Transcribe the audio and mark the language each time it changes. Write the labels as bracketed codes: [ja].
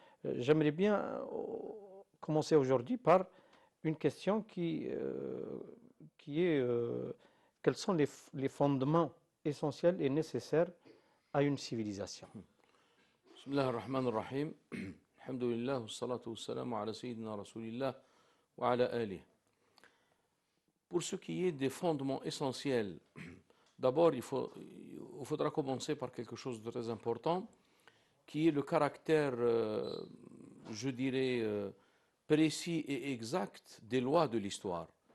[fr] J'aimerais bien commencer aujourd'hui par une question qui est quels sont les fondements essentiels et nécessaires à une civilisation. [ar] بسم الله الرحمن الرحيم. الحمد لله والصلاة والسلام على سيدنا رسول الله وعلى آله. [fr] Pour ce qui est des fondements essentiels, d'abord il faudra commencer par quelque chose de très important, qui est le caractère, je dirais, précis et exact des lois de l'histoire.